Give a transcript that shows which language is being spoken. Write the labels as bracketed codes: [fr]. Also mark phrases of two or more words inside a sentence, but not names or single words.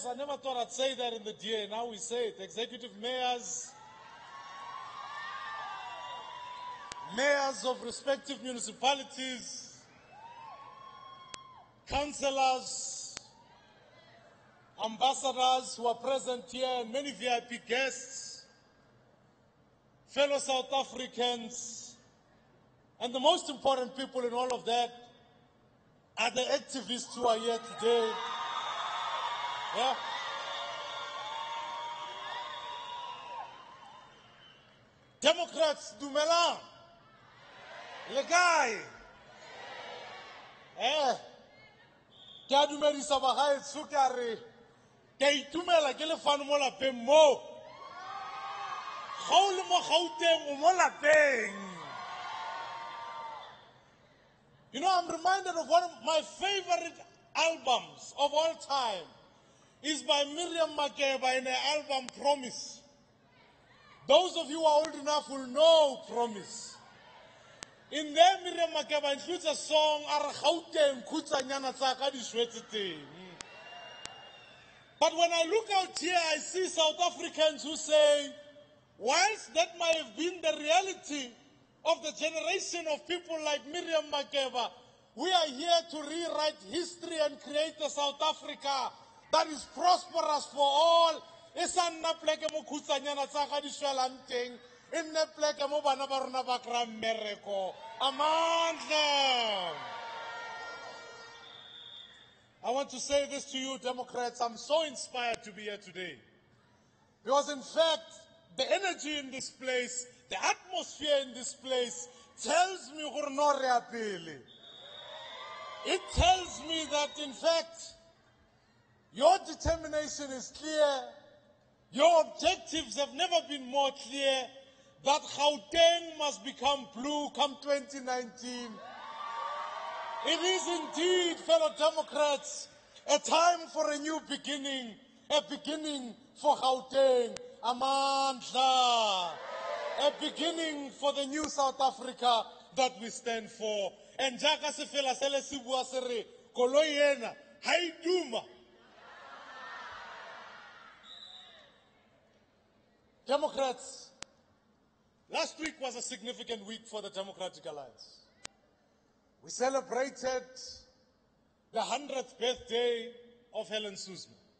[en] I never thought I'd say that in the DA, now we say it. Executive mayors, mayors of respective municipalities, councillors, ambassadors who are present here, and many VIP guests, fellow South Africans, and the most important people in all of that are the activists who are here today. Yeah. Democrats, [tn] dumelang. Le kae? Ke a dumedisa bagaetsho ke a re ke a itumela ke lefano mo lapeng mo. Ga o le mo Gauteng o mo lapeng. [en] You know, I'm reminded of one of my favorite albums of all time. Is by Miriam Makeba in her album Promise. Those of you who are old enough will know Promise. In there, Miriam Makeba includes a song, [st] Are Gauteng Khutsanyana tsa ka di shwetse teng. [en] But when I look out here, I see South Africans who say, whilst that might have been the reality of the generation of people like Miriam Makeba, we are here to rewrite history and create a South Africa that is prosperous for all. [tn] Isanna pleke mo khutsanyana tsa ga di shwelang teng, e nne pleke mo bana ba rona ba kra mmereko. [en] Amandla. I want to say this to you, Democrats. I'm so inspired to be here today. Because in fact, the energy in this place, the atmosphere in this place tells me [tn] gore no re apele. [en] It tells me that in fact, your determination is clear. Your objectives have never been more clear. That Gauteng must become blue come 2019. It is indeed, fellow Democrats, a time for a new beginning. A beginning for Gauteng. Amandla. A beginning for the new South Africa that we stand for. [st] And jaka se fela sele se bua se re koloi ena ha e duma. [en] Democrats, last week was a significant week for the Democratic Alliance. We celebrated the 100th birthday of Helen Suzman.